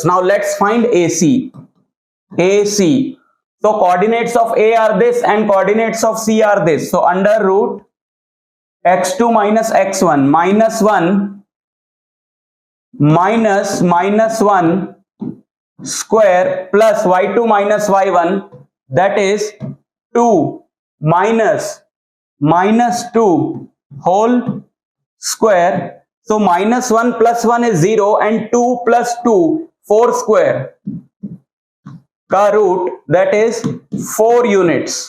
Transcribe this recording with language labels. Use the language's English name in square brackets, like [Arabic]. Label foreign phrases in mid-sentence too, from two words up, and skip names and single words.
[English] Now let's find AC. AC. So coordinates of A are this and coordinates of C are this. So under root x2 minus x1 minus 1 minus 1 square plus y2 minus y1, that is 2 minus 2 whole square. So minus 1 plus 1 is 0 and 2 plus 2 4 square ka root, that is 4 units.